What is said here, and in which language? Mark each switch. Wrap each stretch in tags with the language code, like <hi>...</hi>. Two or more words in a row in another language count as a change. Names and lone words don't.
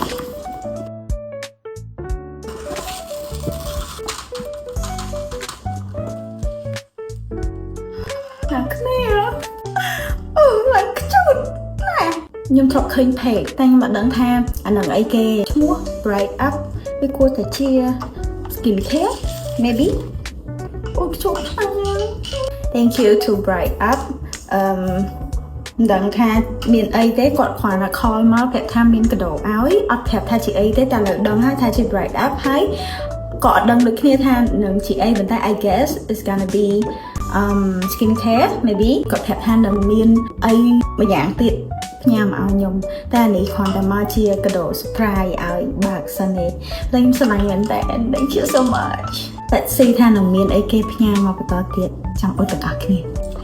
<km>ខ្ញុំធ្លាប់ឃើញ page តែខ្ញុំអត់ដឹងថាអានឹងអីគេឈ្មោះ</km> <en>bright up</en> <km>វាគួរតែជា</km> <en>skin care maybe</en> <km>អូជូតខ្លាំង</km> <en>thank you to bright up</en> <km>មិនដឹងថាមានអីទេគាត់គ្រាន់តែ call មកប្រាប់ថាមានកដោឲ្យអ ត់ប្រាប់ថាជាអីទេតែលើដឹងហើយថាជា</km> <en>bright up</en> <km>ហើយក៏អត់ដឹងដូចគ្នាថានឹងជាអីប៉ុន្តែ</km> <en>I guess it's gonna be skin care maybe</en> <km>គាត់ប្រាប់ថានឹងមានអីមួយយ៉ាងទៀតញ៉ាំឲ្យខ្ញុំតែនេះគ្រាន់តែមកជាកដោ surprise ឲ្យបើកសិនទេតែខ្ញុំស្រឡាញ់មែនតើ</km> <en>thank you so much</en> <km>តែស៊ីថានឹងមានអីគេផ្ញើមកបន្តទៀតចង់អរគុណទាំងអស់គ្នា</km>